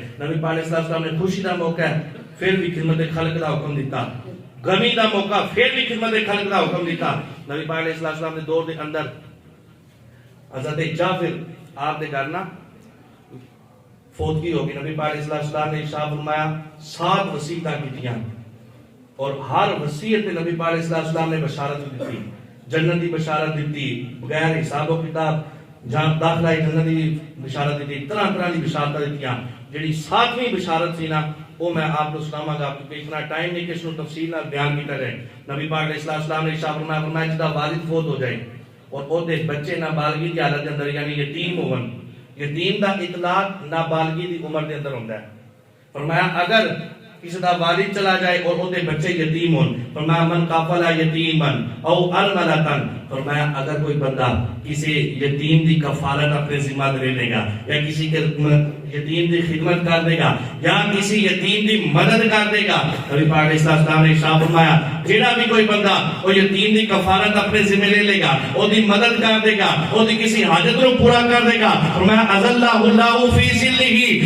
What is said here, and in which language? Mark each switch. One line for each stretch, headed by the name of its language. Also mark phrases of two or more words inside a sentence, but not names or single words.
Punjabi: نبی پاک علیہ السلام نے خوشی دا موقع ہے پھر بھی خدمت خلق دا حکم دیتا، غمی دا موقع پھر بھی خدمت خلق دا حکم دیتا. نبی پاک علیہ السلام نے دور دے اندر حضرت جعفر آپ دے گھر نا فوتگی ہوگی. نبی پاک علیہ السلام نے ارشاد فرمایا 7 وصیتاں کیتیاں اور ہر وصیت پہ نبی پاک علیہ السلام نے بشارت دیتی، جنت دی بشارت دیتی، بغیر حساب و کتاب جان داخلہ جنت دی بشارت دیتی، طرح طرح دی بشارتاں دیتیاں. جڑی 7ویں بشارت سی نا وہ میں آپ کو سناواں گا کیونکہ اتنا ٹائم نہیں کہ اس کو تفصیل نال بیان کیتا جائے. نبی پاک علیہ السلام نے ارشاد فرمایا جدا والد فوت ہو جائے اور او دے بچے نابالغی دی حالت دے اندر یعنی یتیم ہون. یتیم دا اطلاق نابالغی دی عمر دے اندر ہوندا ہے. فرمایا اگر کسی دا والد چلا جائے اور او دے بچے یتیم ہون.
Arabic: فرمایا من قافلا یتیمن او ارملتن.
Punjabi: فرمایا اگر کوئی بندہ کسی یتیم دی کفالت اپنے ذمہ لے لے گا یا کسی کے یتیم دی خدمت کر دے گا یا کسی یتیم دی مدد کر دے گا, نبی پاک علیہ السلام نے ارشاد فرمایا جیڑا بھی کوئی بندہ وہ یتیم دی کفالت اپنے ذمہ لے لے گا, او دی مدد کر دے گا, او دی کسی حاجت کو پورا کر دے گا, فرمایا
Arabic: اذلہ اللہ فی ذلہ.